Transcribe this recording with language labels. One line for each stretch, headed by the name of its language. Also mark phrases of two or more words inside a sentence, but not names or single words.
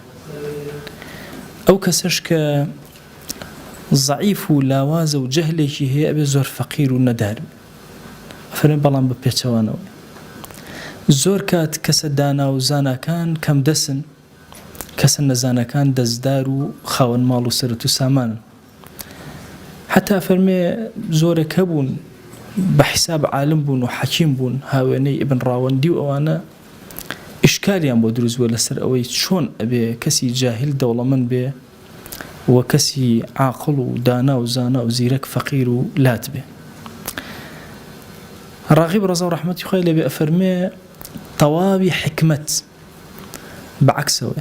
Central Kurdish: ئەو کەسەش کە زەعیف و لاوازە و جەهلێکی هەیە ئەبێ زۆر فەقیر و نەدار بێ. ئەفەرمێ بەڵام بە پێچەوانەوە زۆر کات کەسە دانا و زاناکان کەم دەسن، کەسە نەزانەکان دەستدار و خاوەن ماڵ و سەرەت و سامانن. حتا ئەفەرمێ زۆرێک هەبوون بحساب عالم بون و حەکیم بون، هاوێنەی ئیبن ڕاوەندی و ئەوانە ئیشکالیان بۆ دروست بووە لەسەر ئەوەی چۆن ئەبێ کەسی جاهل دەوڵەمەند بێ و کەسی عاقڵ و دانا و زانا و زیرەک فەقیر و لات بێ. ڕاغب ڕەزا و ڕەحمەتی خوای لێبێ ئەفەرمێ تەواوی حکمت بەعەکسەوە.